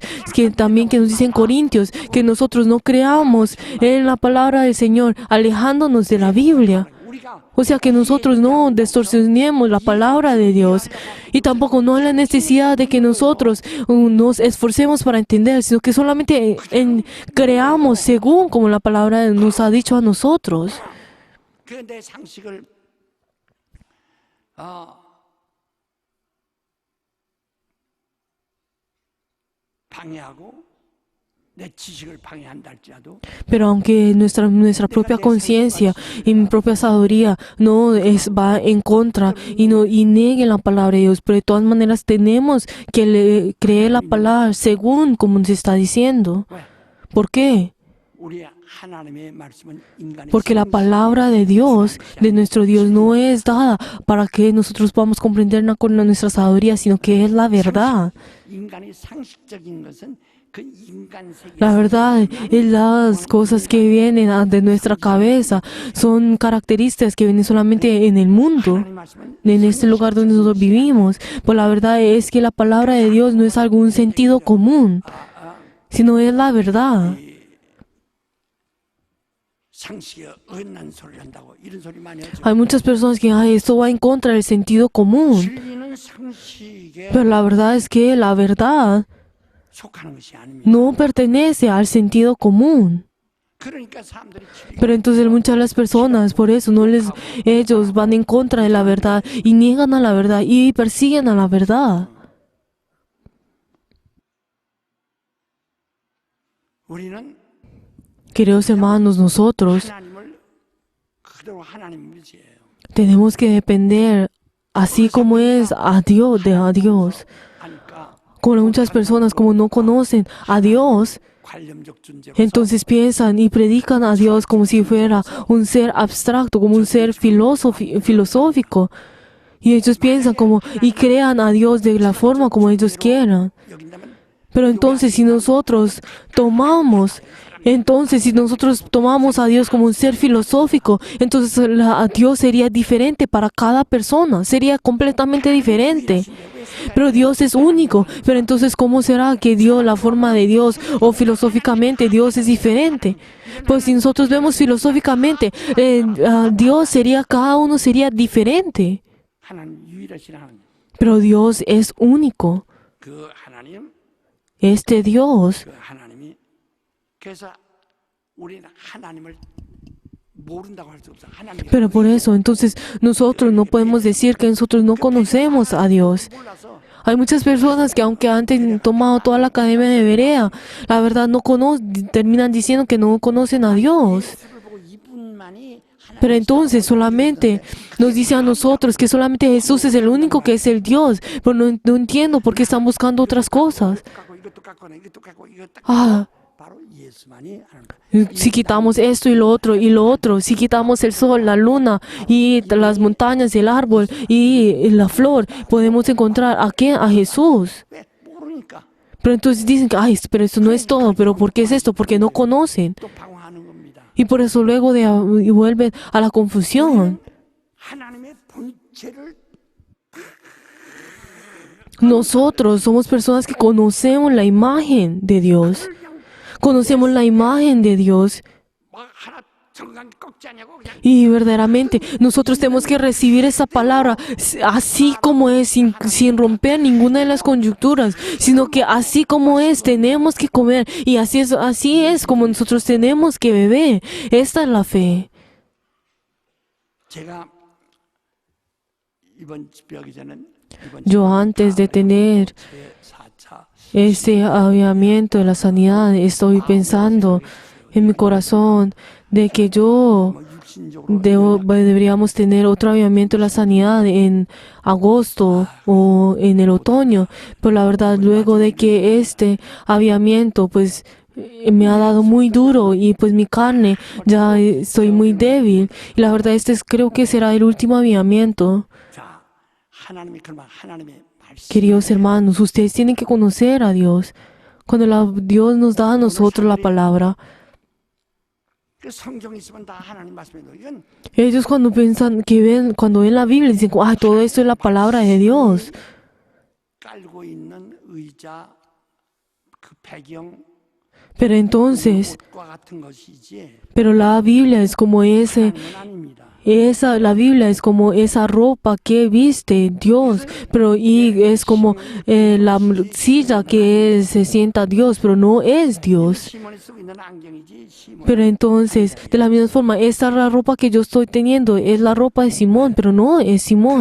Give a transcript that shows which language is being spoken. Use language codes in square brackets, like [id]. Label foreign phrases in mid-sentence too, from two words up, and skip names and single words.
[es] Es que también que nos dice en Corintios, que nosotros no creamos en la palabra del Señor, alejándonos de la Biblia. [ko] 우리가 [es] O sea, que nosotros no distorsionemos la palabra de Dios. Y tampoco no hay la necesidad de que nosotros nos esforcemos para entender, sino que solamente creamos según como la palabra nos ha dicho a nosotros. [ko] 그 내 상식을 방해하고 내 지식을 방해한다 할지라도 [es] Pero aunque nuestra propia conciencia y mi propia sabiduría va en contra y niegue la palabra de Dios, pero de todas maneras tenemos que creer la palabra según como se está diciendo. [ko] 왜? [es] ¿Por qué? [ko] 우리 하나님의 말씀은 인간의 [es] Porque la palabra de Dios, de nuestro Dios, no es dada para que nosotros podamos comprenderla con nuestra sabiduría, sino que es la verdad. [ko] 인간의 상식적인 것은 그 인간 세계에서 [es] La verdad es las cosas que vienen de nuestra cabeza, son características que vienen solamente en el mundo, [ko] 하나님 말씀은 [es] en este lugar donde nosotros vivimos. Pues la verdad es que la palabra de Dios no es algún sentido común, sino es la verdad. [ko] 상식에 어긋난 소리를 한다고 이런 소리 많이 하죠. [es] Hay muchas personas que esto va en contra del sentido común, [ko] 진리는 상식에 [es] pero la verdad es que la verdad [ko] 속하는 것이 아닙니다. [es] no pertenece al sentido común. [ko] 그러니까 사람들이 [es] Pero entonces muchas de las personas, por eso ellos van en contra de la verdad y niegan a la verdad y persiguen a la verdad. [ko] 우리는 [es] Queridos hermanos, nosotros [ko] 하나님을 그대로 하나님 믿어요. [es] tenemos que depender así como es a Dios, a Dios. [ko] 하니까 [es] Como muchas personas, como no conocen a Dios, [ko] 관념적 존재로 [es] entonces piensan y predican a Dios como si fuera un ser abstracto, como un ser filosófico. Y ellos piensan y crean a Dios de la forma como ellos quieran. [ko] 여긴다면 [es] Pero entonces si nosotros tomamos a Dios como un ser filosófico, entonces a Dios sería diferente para cada persona, sería completamente diferente. Pero Dios es único. Pero entonces, ¿cómo será que la forma de Dios o filosóficamente Dios es diferente? Pues si nosotros vemos filosóficamente, cada uno sería diferente. [ko] 하나님 유일하신 하나님. [es] Pero Dios es único. [ko] 그 하나님, [es] Este Dios. [ko] 그 하나님이 그래서 우리는 하나님을 모른다고 할 수 없어. 하나님. [es] Pero por eso, entonces, nosotros no podemos decir que nosotros no conocemos a Dios. [ko] 몰라서 [es] Hay muchas personas que aunque han tomado toda la academia de Berea, la verdad terminan diciendo que no conocen a Dios. [ko] 예수를 보고 이분만이 [es] Pero entonces solamente nos dice a nosotros que solamente Jesús es el único que es el Dios. Pero no entiendo por qué están buscando otras cosas. [ko] 이것도 깎고 이것도 깎고 이것도 [es] Ah, [ko] 바로 예수만이 하나님. [es] si quitamos esto y lo otro, si quitamos el sol, la luna y las montañas, el árbol y la flor, podemos encontrar ¿a quién? A Jesús. [ko] 왜 모르니까 [es] Pero entonces dicen que, pero eso no es todo. ¿Pero por qué es esto? Porque no conocen. [ko] 또 방황하는 겁니다. [es] Y por eso luego y vuelven a la confusión. [ko] 하나님의 본체를 [es] Nosotros somos personas que conocemos la imagen de Dios. Conocemos la imagen de Dios. [ko] 뭐 하나 정강 꺾지 않냐고 그냥 [es] Y verdaderamente nosotros tenemos que recibir esa palabra así como es, sin romper ninguna de las conjunturas, sino que así como es, tenemos que comer. Y así es como nosotros tenemos que beber. Esta es la fe. [ko] 제가 이번 집회하기 전엔 [es] Yo antes de tener este avivamiento de la sanidad, estoy pensando en mi corazón de que deberíamos tener otro avivamiento de la sanidad en agosto o en el otoño. Pero la verdad, luego de que este avivamiento pues me ha dado muy duro y pues mi carne ya estoy muy débil. Y la verdad, creo que será el último avivamiento. [ko] 자, 하나님의 말씀 [es] Queridos hermanos, ustedes tienen que conocer a Dios. Cuando Dios nos da a nosotros la palabra, [ko] 그 성경에 있으면 다 하나님 말씀이에요. 이건 [es] ellos cuando ven la Biblia dicen, todo esto es la palabra de Dios. [ko] 깔고 있는 의자 그 배경 [es] Pero entonces, [ko] 옷과 같은 것이지 [es] pero la Biblia es como [ko] 하나님은 아닙니다. [es] la Biblia es como esa ropa que viste Dios, y es como la silla que se sienta Dios, pero no es Dios. [ko] 시몬이 쓰고 있는 안경이지 시몬. [es] Pero entonces, de la misma forma, esta la ropa que yo estoy teniendo es la ropa de Simón, pero no es Simón.